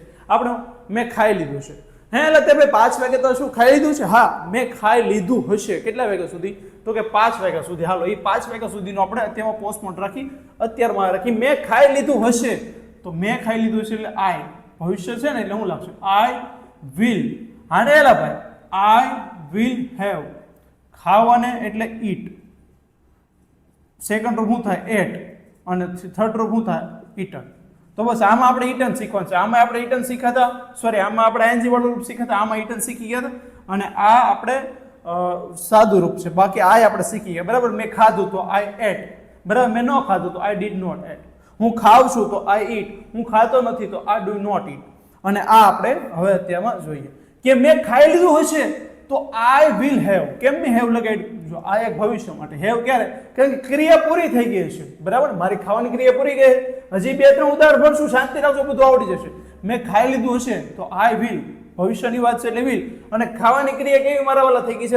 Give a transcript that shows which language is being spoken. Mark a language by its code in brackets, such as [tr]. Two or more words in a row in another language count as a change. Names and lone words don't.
[gu] આપણે મેં ખાઈ લીધું છે, એટલે તે ભાઈ 5 વાગે તો શું ખાઈ લીધું છે? હા, મેં ખાઈ લીધું હશે, કેટલા વાગ્યા સુધી? તો કે 5 વાગ્યા સુધી। હાલો, એ 5 વાગ્યા સુધીનો આપણે અત્યારમાં પોસ્ટપોન રાખી, અત્યારમાં રાખી, મેં ખાઈ લીધું હશે, તો મેં ખાઈ લીધું હશે એટલે I, ભવિષ્ય છે ને, એટલે હું લખશું [en] I will, [gu] હાનેલા ભાઈ, [en] I will have, [gu] ખાવાને એટલે eat, સેકન્ડ રૂપ શું થાય? એટ, અને થર્ડ રૂપ શું થાય? eaten। તો બસ આમાં આપણે ઈટન શીખવાનું છે। આમાં આપણે ઈટન શીખ્યા હતા, આમાં આપણે ING વાળું રૂપ શીખ્યા હતા, આમાં ઈટન શીખી ગયા હતા, અને આ આપણે સાદું રૂપ છે, બાકી આ આપણે શીખી ગયા, બરાબર। મેં ખાધું તો [en] I ate, [gu] બરાબર। મેં ન ખાધું તો [en] I did not eat, [gu] હું ખાઉં છું તો [en] I eat, [gu] હું ખાતો નથી તો [en] I do not eat। [gu] અને આ આપણે હવે અત્યારમાં જોઈએ કે મેં ખાઈ લીધું હશે તો [en] I will have, [gu] કેમ મેં હેવ લગાડ્યું? જો આ એક ભવિષ્ય માટે, હેવ ક્યારે? કારણ કે ક્રિયા પૂરી થઈ ગઈ છે, બરાબર? મારી ખાવાની ક્રિયા પૂરી ગઈ, હજી 2-3 ઉદાહરણ ભરશું, શાંતિ રાખજો, બધું આવડી જશે. મેં ખાઈ લીધું હશે તો [en] I will, [gu] ભવિષ્યની વાત છે એટલે વિલ, અને ખાવાની ક્રિયા કેવી મારા વાલા થઈ ગઈ છે?